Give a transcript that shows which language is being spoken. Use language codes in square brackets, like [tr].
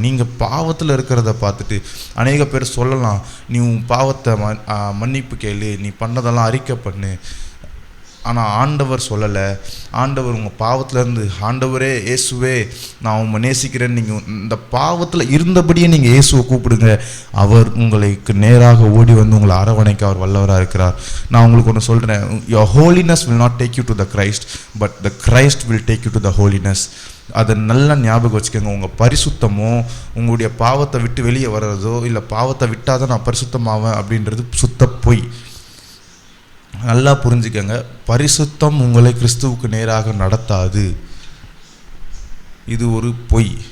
[ta] நீங்கள் பாவத்தில் இருக்கிறத பார்த்துட்டு அநேக பேர் சொல்லலாம், நீ உன் பாவத்தை மன்னிப்பு கேளு, நீ பண்ணதெல்லாம் அறிக்கை பண்ணு. ஆனால் ஆண்டவர் சொல்லலை. ஆண்டவர் உங்கள் பாவத்திலேருந்து, ஆண்டவரே இயேசுவே நான் உங்களை நேசிக்கிறேன்னு நீங்கள் இந்த பாவத்தில் இருந்தபடியே நீங்கள் இயேசுவை கூப்பிடுங்க, அவர் உங்களுக்கு நேராக ஓடி வந்து உங்களை அரவணைக்க அவர் வல்லவராக இருக்கிறார். நான் உங்களுக்கு ஒன்று சொல்கிறேன், [en] your holiness will not take you to the Christ, but the Christ will take you to the holiness. [ta] அதை நல்லா ஞாபகம் வச்சுக்கோங்க. உங்கள் பரிசுத்தமோ உங்களுடைய பாவத்தை விட்டு வெளியே வர்றதோ இல்லை பாவத்தை விட்டால் தான் நான் பரிசுத்தமாவேன் அப்படின்றது சுத்த பொய். நல்லா புரிஞ்சுக்கங்க, பரிசுத்தம் உங்களை கிறிஸ்துவுக்கு நேராக நடத்தாது, இது ஒரு பொய்.